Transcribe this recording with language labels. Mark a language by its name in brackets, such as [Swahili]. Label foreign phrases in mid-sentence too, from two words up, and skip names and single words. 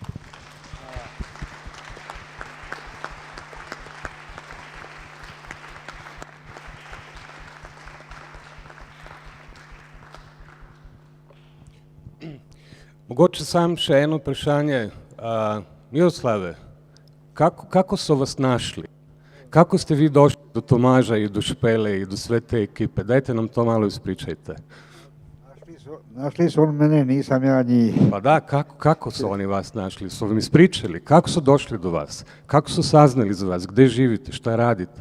[Slovenian] Mogoče sam še eno vprašanje. [Serbian] Miroslave, kako so vas našli? Kako ste vi došli do Tomaža i do Špele i do sve te ekipe? Dajte nam to malo ispričajte. Našli su on mene, nisam ja njih. Pa da, kako su oni vas našli? Su vam ispričali? Kako su došli do vas? Kako su saznali za vas? Gde živite? Šta radite?